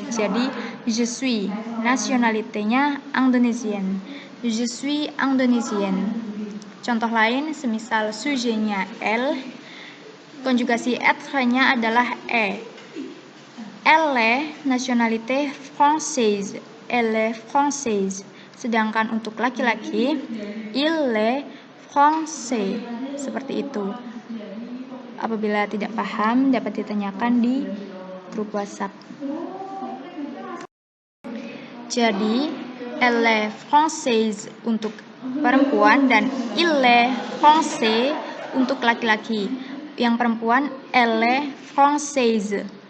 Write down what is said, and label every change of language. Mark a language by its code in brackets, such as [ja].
[fr] Jadi je suis, nationalité-nya indonésienne. Je suis indonésienne. [id] Contoh lain semisal sujetnya elle, konjugasi être-nya adalah est. [fr] Elle est nationalité française. Elle est française. [id] Sedangkan untuk laki-laki [fr] il est français. [id] Seperti itu. Apabila tidak paham, dapat ditanyakan di grup WhatsApp. Jadi, [fr] elle est française [id] untuk perempuan dan [fr] il est français [id] untuk laki-laki. Yang perempuan, [fr] elle est française.